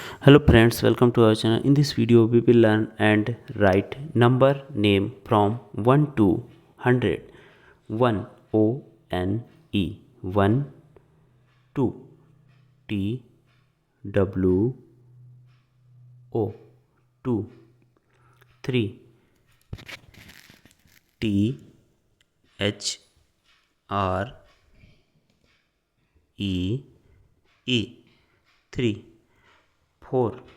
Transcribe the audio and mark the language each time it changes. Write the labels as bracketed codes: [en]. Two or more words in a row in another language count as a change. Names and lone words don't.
[en] Hello friends, welcome to our channel. In this video we will learn and write number name from 1 to 100. 1 O N E 1, 2 T W O 2, 3 T H R E E 3, 4